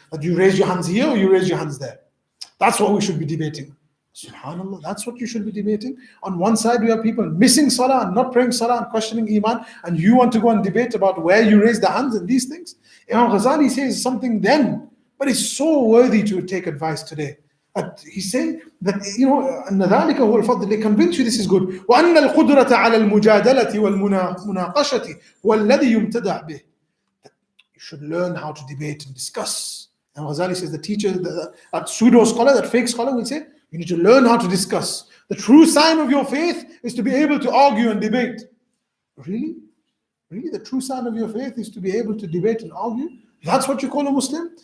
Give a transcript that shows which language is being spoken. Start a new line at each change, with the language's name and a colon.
English: That you raise your hands here or you raise your hands there. That's what we should be debating. SubhanAllah, that's what you should be debating. On one side, we have people missing salah and not praying salah and questioning iman, and you want to go and debate about where you raise the hands and these things. Imam Ghazali says something then, but it's so worthy to take advice today. He's saying that,
Arabic: أن ذلك هو الفضل.
English: They convince you this is good.
Arabic: وأن القدرة على المجادلة والمناقشة والذي يمتدع به.
English: You should learn how to debate and discuss. And Ghazali says the teacher, that pseudo scholar, that fake scholar will say, you need to learn how to discuss. The true sign of your faith is to be able to argue and debate. Really? Really? The true sign of your faith is to be able to debate and argue? That's what you call a Muslim?